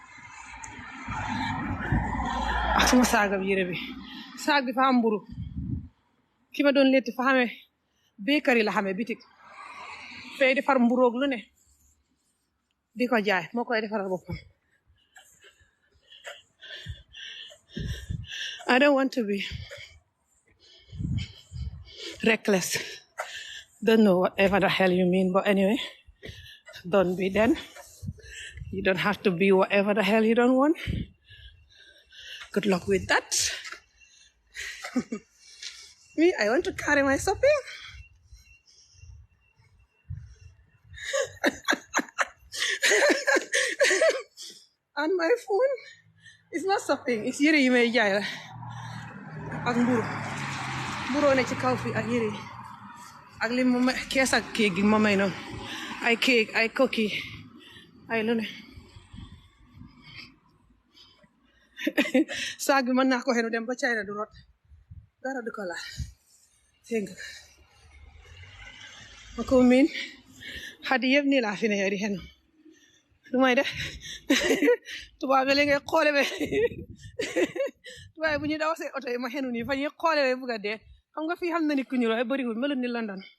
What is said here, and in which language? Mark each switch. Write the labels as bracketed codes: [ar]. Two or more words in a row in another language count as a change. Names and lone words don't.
[wo] ak suma saagam yére bi saag bi fa am mburu ki ma doon letti fa xamee bakery la xamee bitik fay defar mburoog lu ne di ko jaay moo koy defaral boppam [en] I don't want to be reckless don't know whatever the hell you mean but anyway don't be then you don't have to be whatever the hell you don't want good luck with that me I want to carry my shopping and my phone it's not shopping it's [wo] yére yi may jaay la ak mburu ne ci kaw fi ak yére ak li ma kees ak kéeg gi ma may noonu ay kéeg ay cookie ay lu ne saag bi mën naa ko xenu dem ba China du rot dara du ko laal dégg nga ma ko miin xadi yëpp nii laa fi ne yow di xenu lu may def tubaab bi li ngay xoole be tubaab bu ñu daw see oto yi ma xenu nii fa ñuy xoole be bugg a dee xam nga fii xam na ni ku ñu looy bëriwul melut ni London